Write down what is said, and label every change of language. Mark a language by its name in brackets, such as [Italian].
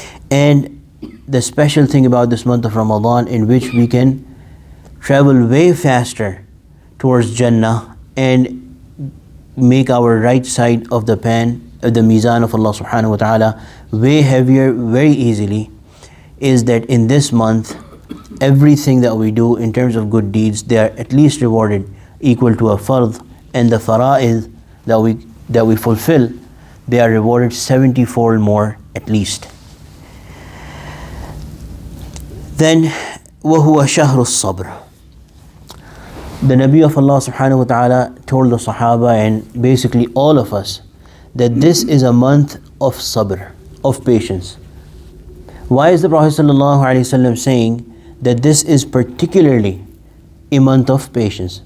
[English] And the special thing about this month of Ramadan, in which we can travel way faster towards Jannah and make our right side of the mizan of Allah subhanahu wa ta'ala way heavier very easily, is that in this month everything that we do in terms of good deeds, they are at least rewarded equal to a fard, and the fara'id that we fulfill, they are rewarded 70-fold more at least. Then [Arabic] وَهُوَ شَهْرُ الصَّبْرِ. [English] The Nabi of Allah subhanahu wa ta'ala told the Sahaba and basically all of us that this is a month of sabr, of patience. Why is the Prophet sallallahu alaihi wasallam saying that this is particularly a month of patience?